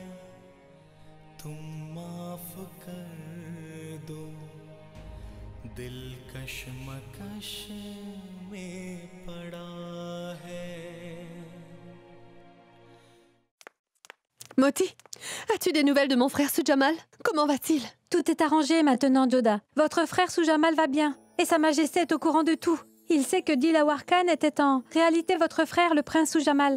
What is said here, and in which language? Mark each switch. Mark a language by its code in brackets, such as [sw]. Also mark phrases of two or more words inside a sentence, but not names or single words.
[hi] तुम माफ कर दो दिल कशमकश में पड़ा है। [fr] Moti, as-tu des nouvelles de mon frère Sujamal? Comment va-t-il? Tout est arrangé maintenant, Joda. Votre frère Sujamal va bien. Et Sa Majesté est au courant de tout. Il sait que Dilawar Khan était en réalité votre frère, le prince Sujamal.